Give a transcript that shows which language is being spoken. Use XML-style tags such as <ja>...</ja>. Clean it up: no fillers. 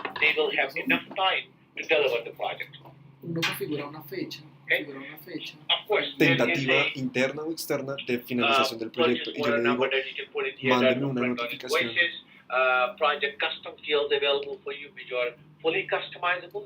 <en>They will have enough time to deliver the project.</en> <es>Uno configura una fecha.</es> <en>Of course,</en> <es>Tentativa interna o externa de finalización del proyecto. Y yo le digo, mándeme una notificación.</es> <en>Project custom fields available for you, which are fully customizable.</en>